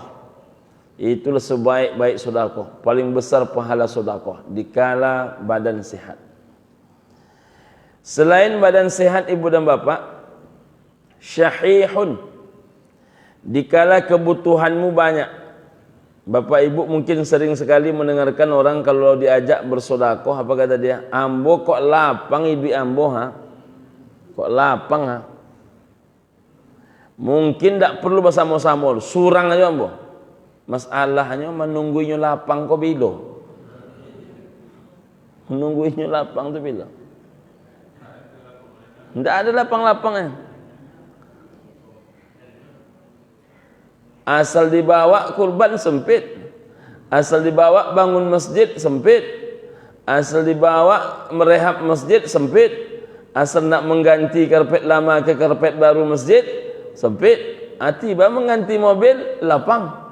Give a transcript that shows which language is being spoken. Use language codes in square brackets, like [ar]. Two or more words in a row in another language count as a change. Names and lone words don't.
[id] Itulah sebaik-baik sedekah. Paling besar pahala sedekah dikala badan sehat. Selain badan sehat ibu dan bapak, syahihun, dikala kebutuhanmu banyak. Bapak ibu mungkin sering sekali mendengarkan orang kalau diajak bersedekah, apa kata dia? [min] "Ambo kok lapang ibu ambo, ha? Kok lapang, ha?" [id] Mungkin tak perlu bersama-sama, surang aja ambo. Masalahnya menunggunya [min] lapang kok bilo. [id] Menunggunya lapang tu bilo. Tidak ada lapang-lapangnya. Asal dibawa kurban sempit, asal dibawa bangun masjid sempit, asal dibawa merehab masjid sempit, asal nak mengganti karpet lama ke karpet baru masjid sempit, tiba mengganti mobil lapang.